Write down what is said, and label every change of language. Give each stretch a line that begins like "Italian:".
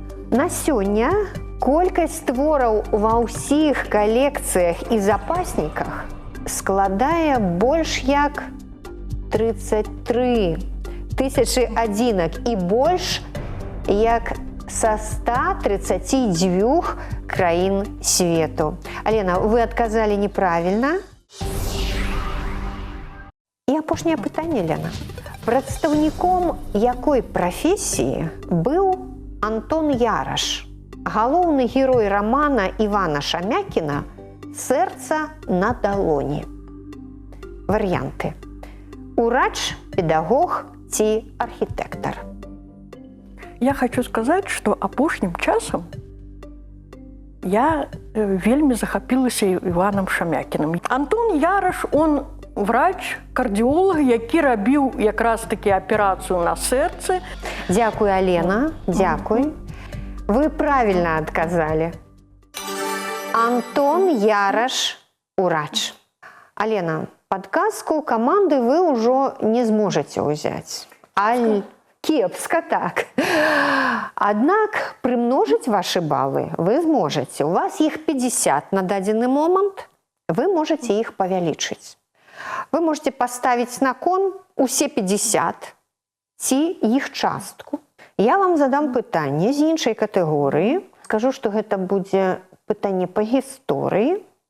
Belarusian: На сёння колькасць твораў ва ўсіх калекцыях і запасніках складае больш як 33 тысячи адзінак і больш як са 132 краін свету. Алена, вы адказалі неправільна. І апошняе пытанне, Лена. Прадстаўніком якой прафесіі быў Антон Яраш, галоўны герой рамана Івана Шамякіна «Сэрца на далоні». Варыянты. Урач, педагог ці архітэктар?
Russian: Я хочу сказать, что апошнім часам
Belarusian: я вельмі захапілася Іванам Шамякіным. Антон Яраш,
Russian: он врач,
Belarusian: кардіолог, які рабіў якраз таки аперацыю на сэрцы.
Russian: Дякую, Алена, дякую. Вы правильно отказали.
Belarusian: Антон Яраш, урач.
Russian: Алена, подказку команды вы уже не сможете взять.
Belarusian: Кепска, так.
Russian: Однак примножить ваши баллы вы сможете. У вас их 50
Belarusian: на дадзены момент,
Russian: вы можете их
Belarusian: павялічыць.
Russian: Вы можете поставить на кон усе 50
Belarusian: ці іх частку. Я вам задам пытанне з іншай катэгорыі. Скажу, што гэта будзе пытанне па гісторыі.